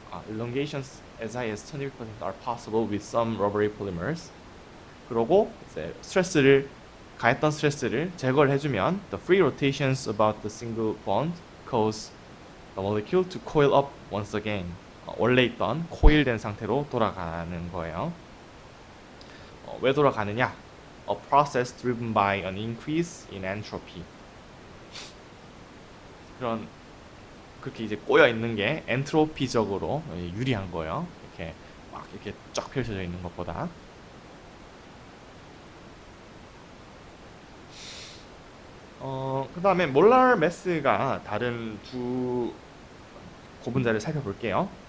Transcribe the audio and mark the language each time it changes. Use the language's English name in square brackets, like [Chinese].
[English] Elongations as high as 1200% are possible with some rubbery polymers. [Korean] 그러고 이제 가했던 스트레스를 제거를 해주면 [English] the free rotations about the single bond cause the molecule to coil up once again. [Korean] 원래 있던 코일된 상태로 돌아가는 거예요. 왜 돌아가느냐? [English] A process driven by an increase in entropy. [Korean] 그렇게 이제 꼬여 있는 게 엔트로피적으로 유리한 거예요. 이렇게 막 이렇게 쫙 펼쳐져 있는 것보다. 그 다음에 몰랄 매스가 다른 두 고분자를 살펴볼게요.